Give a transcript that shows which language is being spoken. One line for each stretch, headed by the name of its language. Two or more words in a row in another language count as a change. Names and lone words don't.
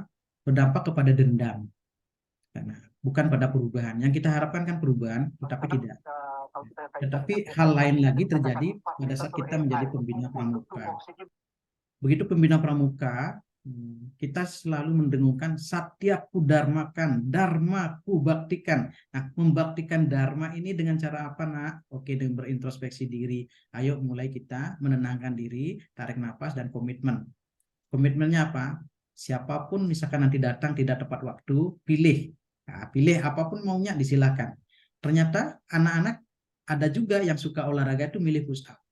Indonesian: Berdampak kepada dendam. Karena bukan pada perubahan. Yang kita harapkan kan perubahan, tetapi tidak. Tetapi hal lain lagi terjadi pada saat kita menjadi pembina pramuka. Begitu pembina pramuka, kita selalu mendengungkan satyaku dharmakan, dharmaku baktikan. Nah, membaktikan dharma ini dengan cara apa, Nak? Oke, dengan berintrospeksi diri. Ayo mulai kita menenangkan diri, tarik nafas, dan komitmen. Komitmennya apa? Siapapun misalkan nanti datang tidak tepat waktu, pilih. Nah, pilih apapun maunya, disilakan. ternyata anak-anak ada juga yang suka olahraga itu milih
English: push up.